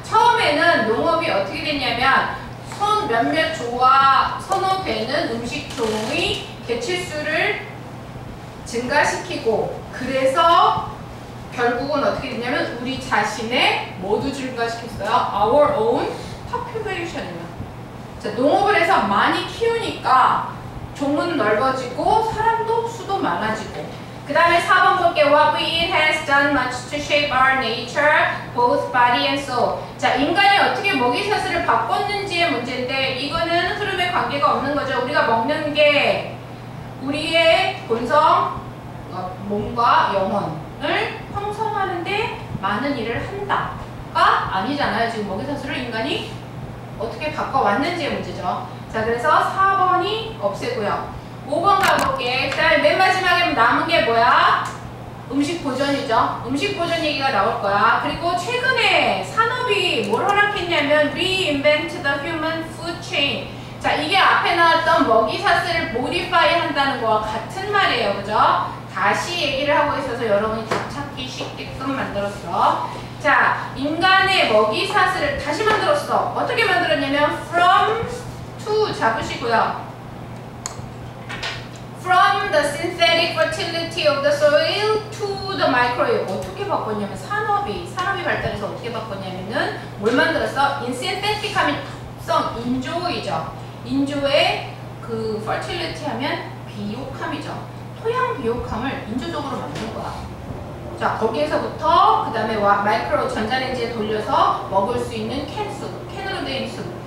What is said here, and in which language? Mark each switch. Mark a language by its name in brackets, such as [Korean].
[Korean] 처음에는 농업이 어떻게 됐냐면 몇몇 선호되는 음식 종의 개체수를 증가시키고, 그래서 결국은 어떻게 됐냐면 우리 자신의 모두 증가시켰어요. [English] Our own population이요. [Korean] 자, 농업을 해서 많이 키우니까 종은 넓어지고 사람도 수도 많아지고. 그 다음에 4번 볼게요. [English] What we eat has done much to shape our nature, both body and soul. [Korean] 자, 인간이 어떻게 먹이사슬을 바꿨는지의 문제인데 이거는 흐름에 관계가 없는 거죠. 우리가 먹는 게 우리의 본성, 몸과 영혼을 형성하는데 많은 일을 한다가 아니잖아요. 지금 먹이사슬을 인간이 어떻게 바꿔왔는지의 문제죠. 자, 그래서 4번이 없애고요. 5번 가볼게. 그 다음에 맨 마지막에 남은 게 뭐야? 음식 보존이죠. 음식 보존 얘기가 나올 거야. 그리고 최근에 산업이 뭘 허락했냐면 [English] reinvent the human food chain. [Korean] 자, 이게 앞에 나왔던 먹이사슬을 modify 한다는 거와 같은 말이에요. 그죠? 다시 얘기를 하고 있어서 여러분이 답 찾기 쉽게끔 만들었어. 자, 인간의 먹이사슬을 다시 만들었어. 어떻게 만들었냐면 from to 잡으시고요. [English] From the synthetic fertility of the soil to the microbiome. [Korean] 어떻게 바꿨냐면 산업이 발달해서 어떻게 바꿨냐면은 뭘 만들었어? synthetic 하면 합성, 인조이죠. 인조의 그 fertility 하면 비옥함이죠. 토양 비옥함을 인조적으로 만든 거야. 자, 거기에서부터 그 다음에 마이크로 전자레인지에 돌려서 먹을 수 있는 캔으로 된 숲.